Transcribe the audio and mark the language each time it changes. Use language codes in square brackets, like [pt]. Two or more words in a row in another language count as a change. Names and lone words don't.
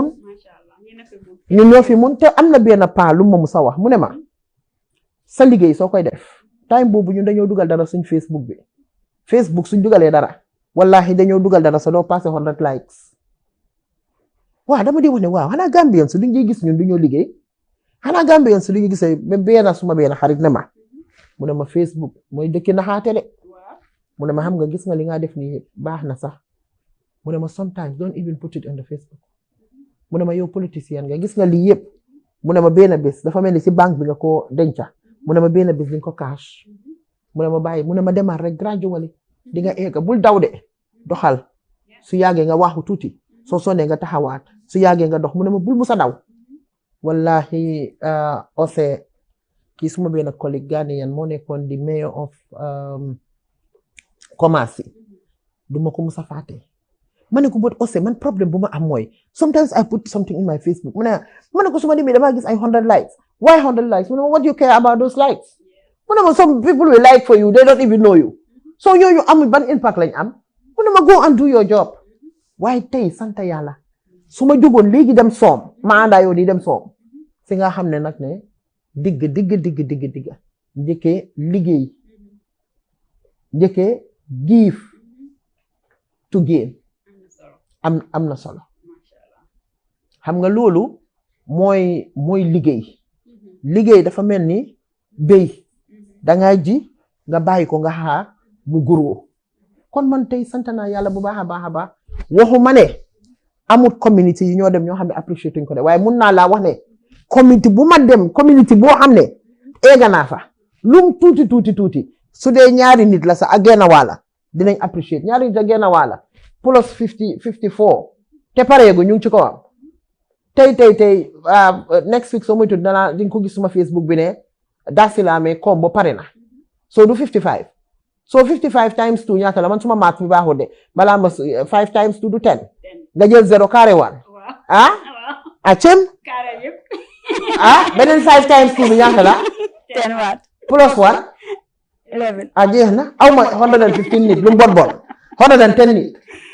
[wo] fi mun te am na benn paa lu ma musa wax mu ne ma sa liggéey soo koy def time boobu ñun dañoo dugal dara suñ Facebook suñ dugalee dara wallahi dañoo dugal dara sa doo passé 100 likes waaw dama di wax ne waaw xanaa Gambien su duñ gis ñun duñoo liggéey xanaa Gambien su duñu gisee benn suma benn xarit ne ma mu ne ma Facebook mooy dëkki naxaate de mu ne ma xam nga gis nga li nga def nii baax na sax mu ne ma [en] sometimes don't even put it on the Facebook [wo] mu ne ma yow politicien nga gis nga lii yëpp mu ne ma benn bés dafa mel ni si banque bi nga ko denca mu ne ma benn bés di nga ko cash mu ne ma bàyyi mu ne ma demal rek gradually di nga egg bul daw de doxal su yàggee nga waxu tuuti soo sonee nga taxawaat su yàggee nga dox mu ne ma bul musa daw wallahi ose kii suma benn collègue Ghanaian moo nekkoon di [en] mayor of [wo] Kumasi duma ko musa fàtte ma ne ko bot ose man problème bu ma am mooy sometimes [en] I put something in my Facebook [wo] ma ne ko suma demee damaa gis ay 100 likes [en] why 100 likes [wo] mu ne ma [en] what do you care about those likes [wo] mu ne ma [en] some people will like for you they don't even know you so [wo] ñooñu amul ban impact lañ am mu ne ma [en] go and do your job [wo] waaye tey sant yàlla su ma jógoon léegi dem soom ma àndaa yow di dem soom si nga xam ne nag ne digg njëkkee liggéey njëkkee [en] give to gain [wo] am na solo xam nga loolu mooy liggéey dafa mel ni béy dangay ji nga bàyyi ko nga xaar mu guroo kon man tey sant naa yàlla bu baax a baax waxu ma ne amul community yi ñoo dem ñoo xam ne apprécié tuñ ko de waaye mun naa laa wax ne community bu ma dem community boo xam ne eega naa fa lum tuuti su dee ñaari nit la sax ak genn wàlla dinañ apprécié ñaari nit ak genn wàlla plus 54 te pareegu ñu ngi ci ko am tey [en] next week [wo] soo moytu di nga ko gis suma Facebook bi ne Dasilaame combo pare na so du 55 so 55 times 2 ñaata la man suma maat mi baaxul de balaa ma 5 times 2 du 10 nga jël 0 carré 1 cem beneen 5 times 2 bi ñaata la 10 waat plus 1 11 jeex na aw ma 115 nit lu mu bon 110 nit